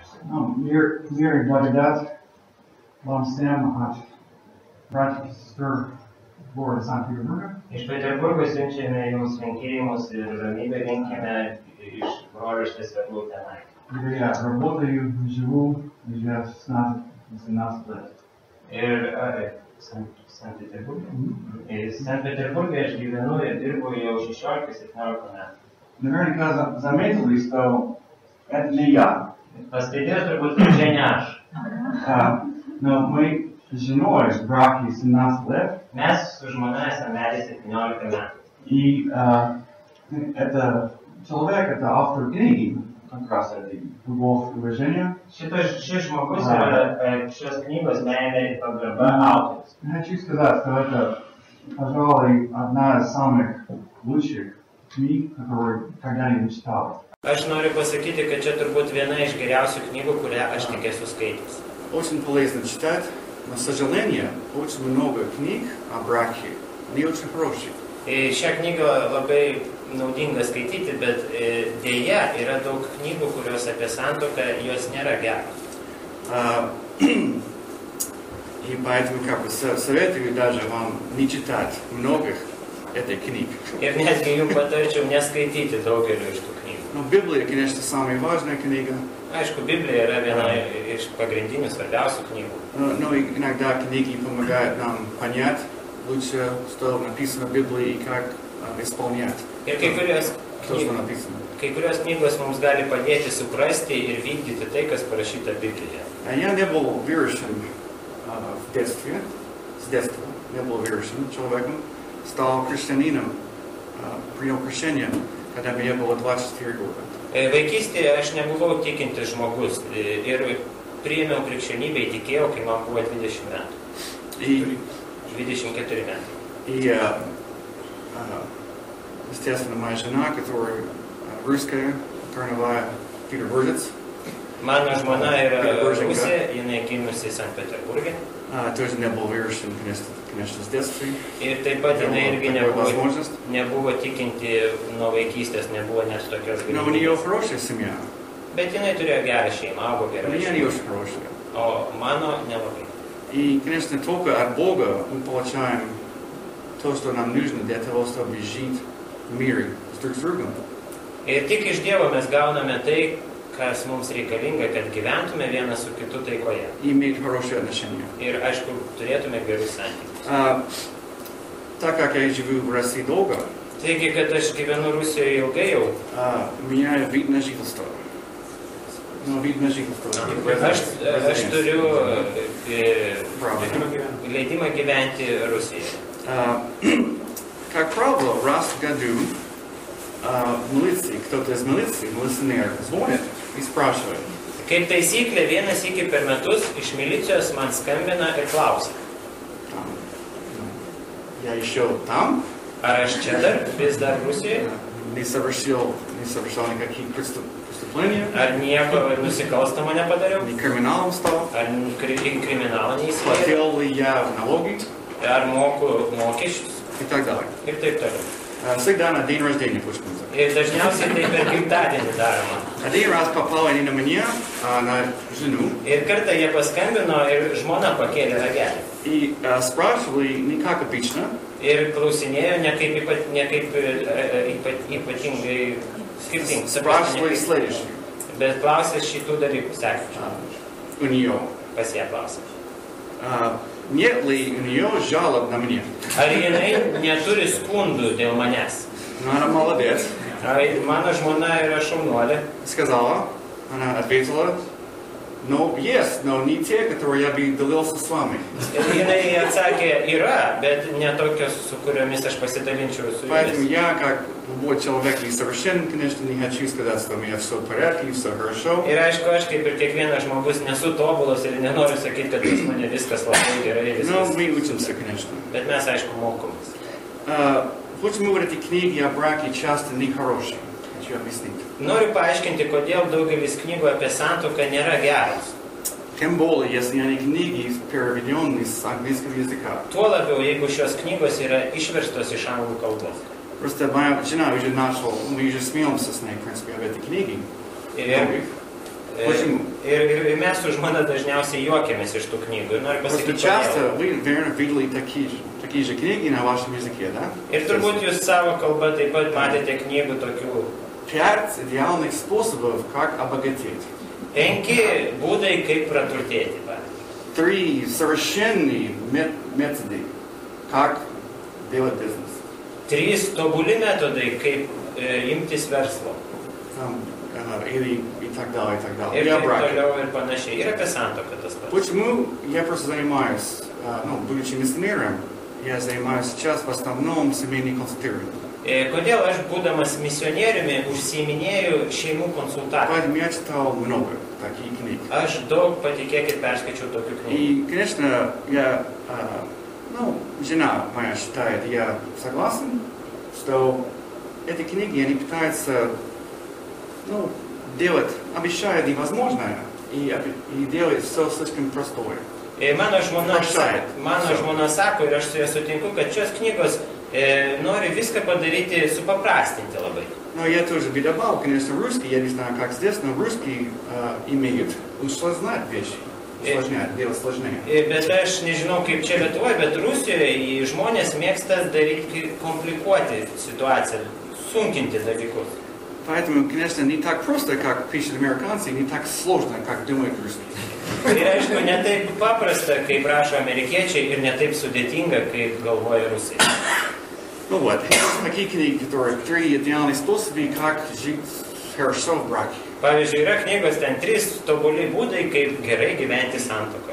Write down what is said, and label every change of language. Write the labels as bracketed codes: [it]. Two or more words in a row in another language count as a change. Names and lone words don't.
[ru] Мир и благодать вам всем от братьев и сестер города Санкт-Петербурга. [lt] Iš Peterburgo siunčiame jums linkėjimus ir ramybę linkime iš broliškės Svetlų tenai. [ru] Где я работаю, живу, уже 16-18 лет. [lt] Ir Sankt-Peterburge? Sankt-Peterburge aš gyvenu ir dirbu jau 16-17 metų. [ru] Наверняка заметили, что это не я. [lt] Pastebėjau turbūt, kad čia ne aš. [ru] Но мы с женой в браке 17 лет. [lt] Mes su žmona esame vedę 17 metų. [ru] И это человек, это автор книги, как раз этой «Любовь и уважение». [lt] Šis žmogus yra šios knygos meilė ir pagarba autorius. [ru] Я хочу сказать, что это, пожалуй, одна из самых лучших книг, которые когда-нибудь читал. [lt] Aš noriu pasakyti, kad čia turbūt viena iš geriausių knygų, kurią aš tik esu skaitęs. [ru] Очень полезно читать, но, к сожалению, очень много книг о браке, не очень хороших. [lt] Šią knygą labai naudinga skaityti, bet dėja yra daug knygų, kurios apie santuoką, jos nėra geros. [ru] И поэтому советую даже вам не читать многих этой книг. [lt] Ir netgi jums patarčiau neskaityti daugelio iš tų knygų. [ru] Но Библия, конечно, самая важная книга. [lt] Aišku, Biblija yra viena iš pagrindinių svarbiausių knygų. [ru] Но иногда книги помогают нам понять лучше, что написано в Библии и как исполнять то, что написано. [lt] Kai kurios knygos mums gali padėti suprasti ir vykdyti tai, kas parašyta Biblijoje. [ru] Я не был верующим в детстве, с детства не был верующим человеком. Стал христианином, принял крещение, когда мне было 24 года. [lt] Vaikystėje aš nebuvau tikintis žmogus ir priėmiau krikščionybę, įtikėjau, kai man buvo 20 metų. 24 metų. [ru] И, естественно, моя жена, которая русская, корневая, петербуржец. [lt] Mano žmona yra Rusija, jinai gimusi Sankt-Peterburge. [ru] Тоже не был верующим, конечно, с детства. [lt] Ir taip pat jinai irgi nebuvo tikinti nuo vaikystės, nebuvo net tokios galimybės. [ru] Но у нее хорошая семья. [lt] Bet jinai turėjo gerą šeimą, augo gerą шеima. [ru] У меня не [lt] šeimą. [ru] очень хорошая. [lt] O mano nelabai. [ru] И, конечно, только от Бога мы получаем то, что нам нужно для того, чтобы жить в мире друг с другом. [lt] Ir tik iš Dievo mes gauname tai, kas mums reikalinga, kad gyventume vienas su kitu taikoje. [ru] И иметь хорошие отношения. [lt] Ir, aišku, turėtume gerus santykius. [ru] Так как я живу в России долго, [lt] Taigi, kad aš gyvenu Rusijoje ilgai jau, [ru] у меня вид на жительство. Вид на жительство. [lt] Aš turiu leidimą gyventi Rusijoje. [ru] Как правило, раз в году в милиции, кто-то из милиции, милиционер, звонит и спрашивает. [lt] Kaip taisyklė, vienas iki per metus iš milicijos man skambina ir klausia. [ru] Я еще там? [lt] Ar aš čia dar, vis dar Rusijoje? [ru] Не совершал никаких преступлений. [lt] Ar nieko nusikalstamo nepadariau? [ru] Не криминалом стал. [lt] Ar kriminalą neįsivėliau? [ru] Платил ли я налоги? [lt] Ar moku mokesčius? [ru] И так далее. [lt] Ir taip toliau. [ru] Всегда на день рождения почему-то. [lt] Ir dažniausiai tai per gimtadienį daroma. [ru] Один раз попало не на меня, а на жену. [lt] Ir kartą jie paskambino ir žmona pakėlė ragelį. [ru] И спрашивали не как обычно. [lt] Ir klausinėjo ne kaip ypatingai skirtingai. [ru] Спрашивали следующее. [lt] Bet klausė šitų dalykų sekančių. [ru] У нее. [lt] Pas ją klausė. [ru] Нет ли у нее жалоб на меня? [lt] Ar jinai neturi skundų dėl manęs? [ru] Но она молодец. [lt] Mano žmona yra šaunuolė. [ru] Сказала, она ответила, но есть, но не те, которые я бы делился с вами. [lt] Ir jinai atsakė, yra, bet ne tokios, su kuriomis aš pasidalinčiau su [ru] Поэтому [lt] jumis. [ru] я, как любой человек несовершенен, конечно, не хочу сказать, что у меня все в порядке, все хорошо. [lt] Ir aišku, aš kaip ir kiekvienas žmogus nesu tobulas ir nenoriu sakyti, kad pas mane viskas labai gerai. [ru] Но мы учимся, конечно. [lt] Bet mes, aišku, mokomės. [ru] Почему в этой книге о браке часто нехорошие? Хочу объяснить. [lt] Noriu paaiškinti, kodėl daugelis knygų apie santuoką nėra geros. [ru] Тем более, если они книги переведены с английского языка. [lt] Tuo labiau, jeigu šios knygos yra išverstos iš anglų kalbos. [ru] Просто моя жена уже начала, мы уже смеемся с ней, в принципе, об этой книге. [lt] Ir mes su žmona dažniausiai juokiamės iš tų knygų. Ir noriu [ru] Просто [lt] pasakyti, [ru] часто [lt] kodėl. [ru] вы, наверное, видели такие же книги на вашем языке, да? [lt] Ir turbūt jūs savo kalbą taip pat matėte knygų tokių. [ru] 5 идеальных способов, как обогатеть. [lt] 5 būdai, kaip praturtėti. [ru] 3 совершенные методы, как делать бизнес. [lt] 3 tobuli metodai, kaip imtis verslo. [ru] Или и так далее, и так далее. [lt] Ir [ru] Или о [lt] taip [ru] браке. [lt] toliau ir panašiai. Ir apie santuoką tas pats. [ru] Почему я просто занимаюсь, будучи миссионером, я занимаюсь сейчас в основном семейным консультированием. [lt] Kodėl aš, būdamas misionieriumi, užsiiminėju šeimų konsultaciją? [ru] Поэтому я читал много таких книг. [lt] Aš daug, patikėkit, perskaičiau tokių knygų. [ru] И, конечно, жена моя считает, я согласен, что эти книги, они пытаются, делать, обещают невозможное и делают все слишком простое. [lt] Mano žmona sako, ir aš su ja sutinku, kad šios knygos nori viską padaryti, supaprastinti labai. [ru] Но я тоже добавил, конечно, русский, я не знаю, как здесь, но русский имеет усложнять вещи. Усложнять, делать сложнее. [lt] Bet aš nežinau, kaip čia Lietuvoje, bet Rusijoje žmonės mėgsta daryti, komplikuoti situaciją, sunkinti dalykus. [ru] Поэтому, конечно, не так просто, как пишут американцы, не так сложно, как думают русские. [lt] Ir aišku, ne taip paprasta, kaip rašo amerikiečiai, ir ne taip sudėtinga, kaip galvoja rusai. [ru] Ну вот, такие книги, которые 3 идеальных способа, как жить хорошо в браке. [lt] Pavyzdžiui, yra knygos ten 3 tobuli būdai, kaip gerai gyventi santuokoje.